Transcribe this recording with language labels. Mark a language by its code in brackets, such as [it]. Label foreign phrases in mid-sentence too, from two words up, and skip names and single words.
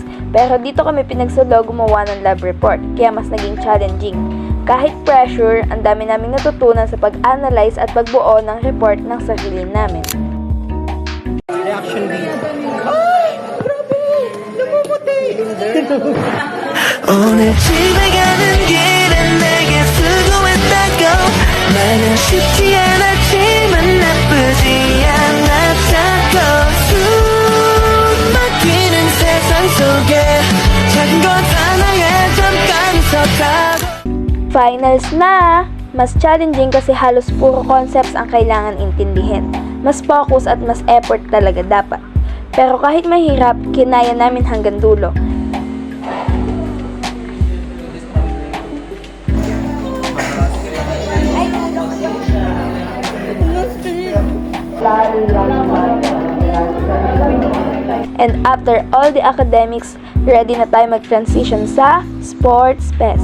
[tl] Pero dito kami pinagsulo gumawa ng [en] lab report, [tl] kaya mas naging challenging. Kahit pressure, ang dami naming natutunan sa pag-analyze at pagbuo ng report ng sarili namin. Reaction B. Ay! Grabe! Namumuti! [ko] 오늘 집에 가는 길은 내게 수고했다고 마냥 쉽지 않았지만 나쁘지 않았다고 숨 막히는 세상 속에 작은 것 하나에 잠깐 서다가 [tl] Finals na! Mas challenging kasi halos puro concepts ang kailangan intindihin. Mas focus at mas effort talaga dapat. Pero kahit mahirap, kinaya namin hanggang dulo. [en] And after all the academics, [tl] ready na tayo mag-transition sa Sports Fest.